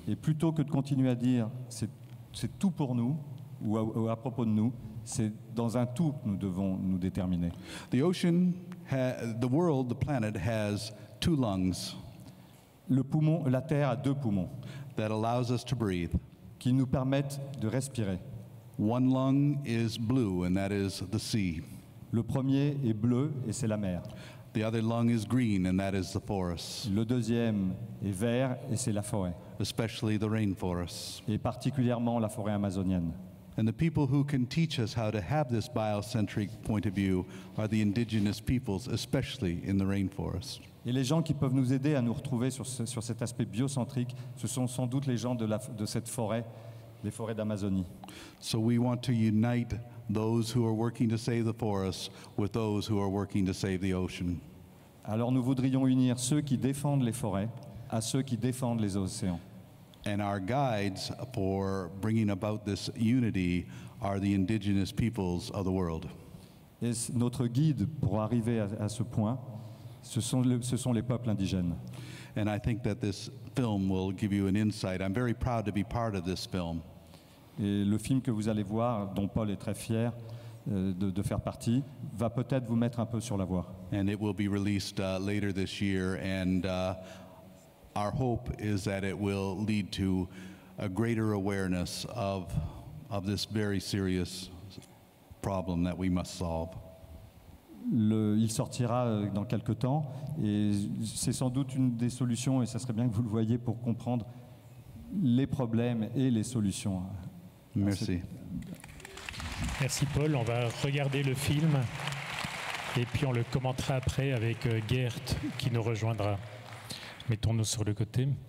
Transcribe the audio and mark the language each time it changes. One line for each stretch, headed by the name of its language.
French: Et plutôt que de continuer à dire c'est tout pour nous ou à propos de nous, c'est dans un tout que nous devons nous déterminer.
English: The ocean, the world, the planet has two lungs
French: La Terre a deux poumons
English: that allows us to breathe.
French: qui nous permettent de respirer.
English: One lung is blue, and that is the sea.
French: Le premier est bleu et c'est la mer.
English: The other lung is green, and that is the forest,
French: Le deuxième est vert et c'est la forêt,
English: especially the rainforests.
French: et particulièrement la forêt amazonienne.
English: And the people who can teach us how to have this biocentric point of view are the indigenous peoples, especially in the rainforest.
French: Et les gens qui peuvent nous aider à nous retrouver sur cet aspect biocentrique, ce sont sans doute les gens de cette forêt, les forêts d'Amazonie.
English: So we want to unite those who are working to save the forests with those who are working to save the ocean.
French: Alors nous voudrions unir ceux qui défendent les forêts à ceux qui défendent les océans.
English: And our guides for bringing about this unity are the indigenous peoples of the world.
French: Et notre guide pour arriver à ce point, ce sont les peuples indigènes.
English: And I think that this film will give you an insight. I'm very proud to be part of this film.
French: Et le film que vous allez voir, dont Paul est très fier de faire partie, va peut-être vous mettre un peu sur la voie.
English: And it will be released later this year, and our hope is that it will lead to a greater awareness of this very serious problem that we must solve.
French: Il sortira dans quelques temps et c'est sans doute une des solutions, et ça serait bien que vous le voyiez pour comprendre les problèmes et les solutions. Merci. Merci Paul, on va regarder le film et puis on le commentera après avec Gert qui nous rejoindra. Mettons-nous sur le côté.